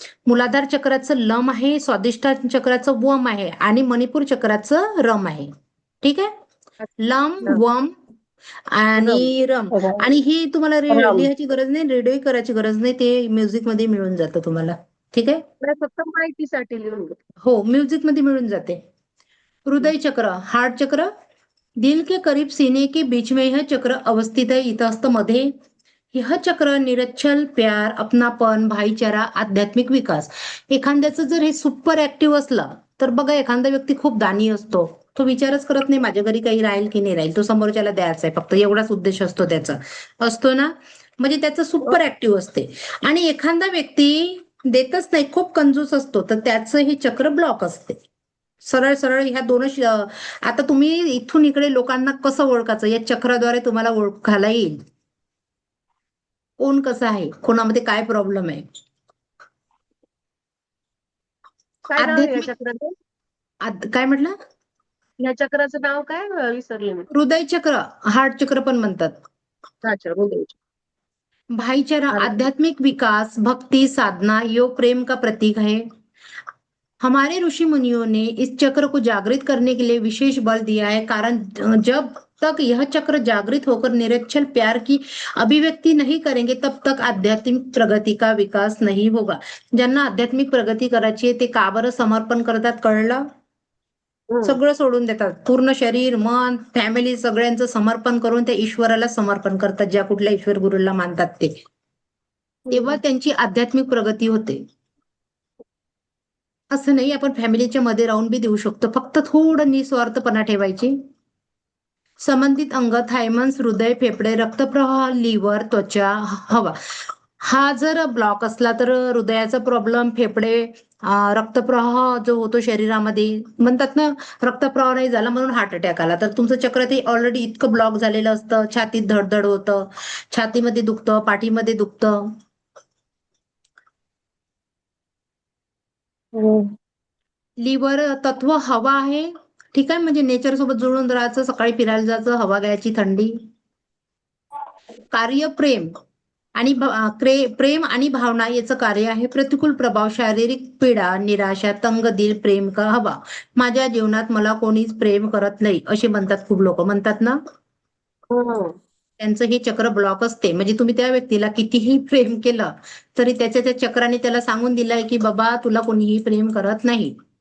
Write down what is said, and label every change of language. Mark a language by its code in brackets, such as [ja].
[mr] मूलाधार चक्राचं लम आहे, स्वादिष्टान चक्राचं वम आहे आणि मणिपूर चक्राचं रम आहे. ठीक आहे. लम, वम आणि रम. आणि ही तुम्हाला रम. लिहायची गरज नाही, रेडिओ करायची गरज नाही, ते म्युझिक मध्ये मिळून जातं तुम्हाला. ठीक आहे. नाही, फक्त माहितीसाठी लिहून घे. हो, म्युझिक मध्ये मिळून जाते. [hi] हृदय चक्र, हार्ट चक्र, दिल के करीब सीने के बीच में यह चक्र अवस्थित है. [mr] इथं असतं मध्ये. [hi] यह चक्र निरच्छल प्यार, अपनापन, भाईचारा, आध्यात्मिक विकास. [mr] एखाद्याचं जर हे सुपर ऍक्टिव्ह असलं तर बघा एखादा व्यक्ती खूप दानी असतो, तो विचारच करत नाही माझ्या घरी काही राहील की नाही राहील, तो समोरच्याला द्यायचा आहे फक्त, एवढाच उद्देश असतो त्याचा. असतो ना, म्हणजे त्याचं सुपर ऍक्टिव्ह असते. आणि एखादा व्यक्ती देतच नाही, खूप कंजूस असतो, तर त्याचं हे चक्र ब्लॉक असते. सरळ सरळ ह्या दोनच. आता तुम्ही इथून इकडे लोकांना कसं ओळखायचं, या चक्राद्वारे तुम्हाला ओळखायला येईल कोण कसं आहे, कोणामध्ये काय प्रॉब्लेम आहे. काय नाव आहे या आध्यात्मिक चक्राचं? काय म्हटलं? या चक्राचं नाव काय? विसरले मी. हृदय चक्र, हार्ट चक्र पण म्हणतात. अच्छा, हृदय. [hi] भाईचारा, [mr] अरे. [hi] आध्यात्मिक विकास, भक्ति, साधना, योग, प्रेम का प्रतीक है. हमारे ऋषि मुनियों ने इस चक्र को जागृत करने के लिए विशेष बल दिया है, कारण जब तक यह चक्र जागृत होकर निरक्षल प्यार की अभिव्यक्ति नहीं करेंगे तब तक आध्यात्मिक प्रगती का विकास नहीं होगा. [mr] ज्यांना आध्यात्मिक प्रगती करायची आहे ते का बरं समर्पण करतात कळलं? सगळं सोडून देतात, पूर्ण शरीर, मन, फॅमिली सगळ्यांचं समर्पण करून त्या ईश्वराला समर्पण करतात, ज्या कुठल्या ईश्वर गुरुला मानतात ते. तेव्हा त्यांची आध्यात्मिक प्रगती होते. असं नाही आपण फॅमिलीच्या मध्ये राहून बी देऊ शकतो, फक्त थोडं निस्वार्थपणा ठेवायची. संबंधित अंग, थायमस, हृदय, फेफडे, रक्तप्रवाह, लिव्हर, त्वचा, हवा हा जर ब्लॉक असला तर हृदयाचा प्रॉब्लेम, फेफडे, रक्तप्रवाह जो होतो शरीरामध्ये, म्हणतात ना रक्तप्रवाह नाही झाला म्हणून हार्ट अटॅक आला, तर तुमचं चक्र ते ऑलरेडी इतकं ब्लॉक झालेलं असतं, छातीत धडधड होतं, छातीमध्ये दुखतं, पाठीमध्ये दुखतं. लिव्हर तत्व हवा आहे. ठीक आहे, म्हणजे नेचर सोबत जुळून राहायचं, सकाळी फिरायला जायचं, हवा घ्यायची थंडी. कार्य प्रेम आणि प्रेम आणि भावना याचं कार्य आहे. [hi] प्रतिकूल प्रभाव, शारीरिक पीडा, निराशा, तंग दिल, प्रेम का हवा. [mr] माझ्या जीवनात मला कोणीच प्रेम करत नाही असे म्हणतात खूप लोक, म्हणतात ना. त्यांचं हे चक्र ब्लॉक असते. म्हणजे तुम्ही त्या व्यक्तीला कितीही प्रेम केलं तरी त्याच्या त्या चक्राने त्याला सांगून दिलंय की बाबा तुला कोणीही प्रेम करत नाही.